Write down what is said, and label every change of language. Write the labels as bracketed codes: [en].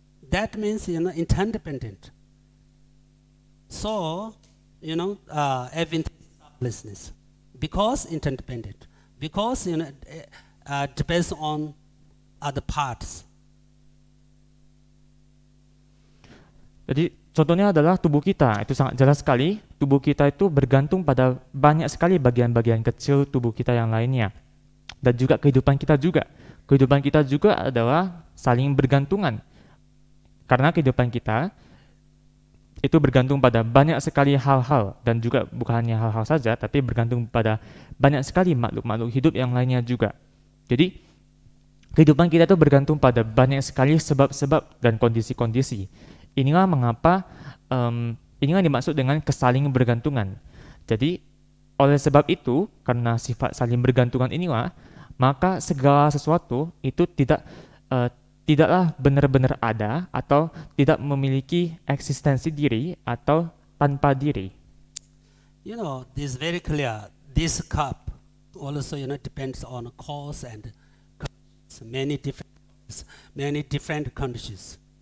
[en] That means, interdependent. So, everything is selflessness. Because interdependent. Because, depends on other parts. [id] Jadi contohnya adalah tubuh kita, itu sangat jelas sekali. Tubuh kita itu bergantung pada banyak sekali bagian-bagian kecil tubuh kita yang lainnya. Dan juga kehidupan kita juga. Kehidupan kita juga adalah saling bergantungan. Karena kehidupan kita itu bergantung pada banyak sekali hal-hal. Dan juga bukan hanya hal-hal saja, tapi bergantung pada banyak sekali makhluk-makhluk hidup yang lainnya juga. Jadi kehidupan kita itu bergantung pada banyak sekali sebab-sebab dan kondisi-kondisi. Inilah mengapa, inilah dimaksud dengan kesaling bergantungan. Jadi, oleh sebab itu, karena sifat saling bergantungan inilah, maka segala sesuatu itu tidaklah benar-benar ada atau tidak memiliki eksistensi diri atau tanpa diri. [en] This is very clear. This cup also, depends on cause and many different conditions.